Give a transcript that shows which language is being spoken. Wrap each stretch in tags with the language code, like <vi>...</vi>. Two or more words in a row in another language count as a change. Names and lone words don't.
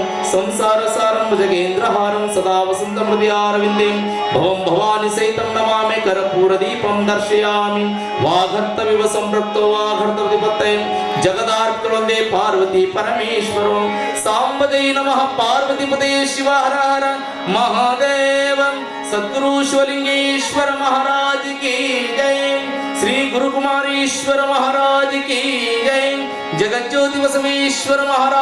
<sa>ಸಂಸಾರ ಸಾರಂ ಭುಜಗೇಂದ್ರಹಾರಂ ಸದಾ ವಸಂತಂ ಹೃದಯಾರವಿಂದೇ ಭವಂ ಭವಾನಿ ಸಹಿತಂ ನಮಾಮಿ ಕರ್ಪೂರ ದೀಪಂ ದರ್ಶಯಾಮಿ ವಾಘರ್ತವಿವ ಸಂಪೃಕ್ತೋ ವಾಘರ್ತವಿಪತ್ತೈ ಜಗದಾರ್ಪಿತವಂದೇ ಪಾರ್ವತಿ ಪರಮೇಶ್ವರೋ ಸಾಂಬದೇ ನಮಃ ಪಾರ್ವತಿಪದೇ ಶಿವ ಹರ ಹರ ಮಹಾದೇವ ಸದ್ಗುರು ಶಿವಲಿಂಗೇಶ್ವರ</sa> <hi>महाराज की जय श्री गुरु कुमारेश्वर महाराज की जय जगज्योति बसवेश्वर महाराज</hi>